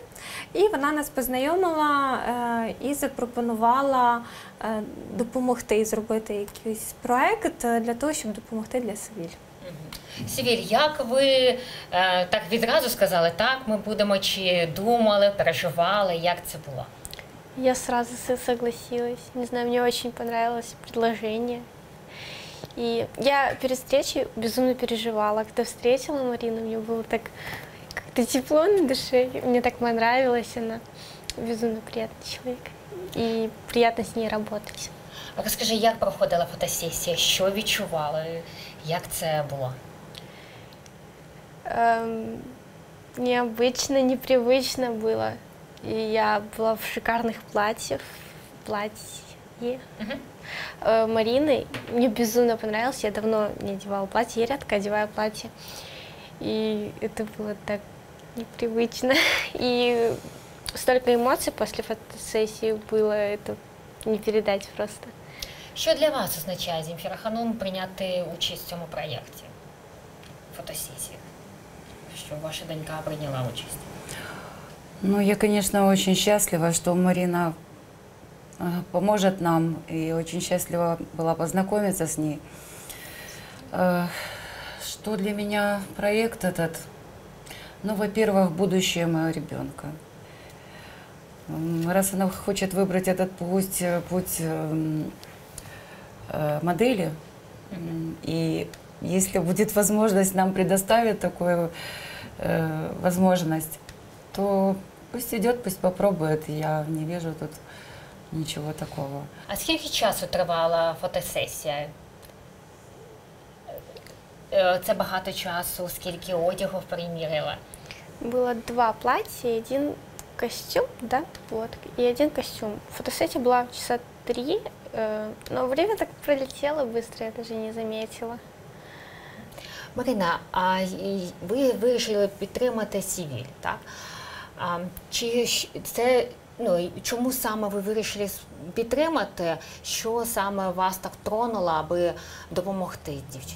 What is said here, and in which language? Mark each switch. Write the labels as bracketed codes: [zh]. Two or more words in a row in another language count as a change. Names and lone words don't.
[uk] І вона нас познайомила і запропонувала допомогти зробити якийсь проєкт для того, щоб допомогти для Севіль. Севіль, як ви так відразу сказали, так, ми будемо, чи думали, переживали, як це було? [ru] Я сразу согласилась. Не знаю, мне очень понравилось предложение. И я перед встречей безумно переживала. Когда встретила Марину, мне было так как-то тепло на душе. Мне так понравилась она. Безумно приятный человек. И приятно с ней работать. [uk] Розкажи, як проходила фотосесія, що відчували, як це було? [ru] Необычно, непривычно было. И я была в шикарных платье Марины. Мне безумно понравилось. Я давно не одевала платье, я редко одеваю платье. И это было так непривычно. И столько эмоций после фотосессии было, это не передать просто. [uk] Що для вас означає, Земфіра Ханум, прийняти участь в цьому проєкті, фотосесії? Що ваша донька прийняла участь? [ru] Ну, я, конечно, очень счастлива, что Марина поможет нам, и очень счастлива была познакомиться с ней. Что для меня проект этот? Ну, во-первых, будущее моего ребенка. Раз она хочет выбрать этот путь модели, и если будет возможность, нам предоставит такую возможность, то пусть идет, пусть попробует. Я не вижу тут ничего такого. [uk] А скільки часу тривала фотосесія? Це багато часу, скільки одягу приміряла? [ru] Было 2 платья и 1 костюм, да, вот, и 1 костюм. Фотосессия была часа 3, но время так пролетело быстро, я даже не заметила. [uk] Марина, а ви вирішили підтримати Севіль, так? Чи це, чому саме ви вирішили підтримати? Що саме вас так тронуло, аби допомогти дівчині?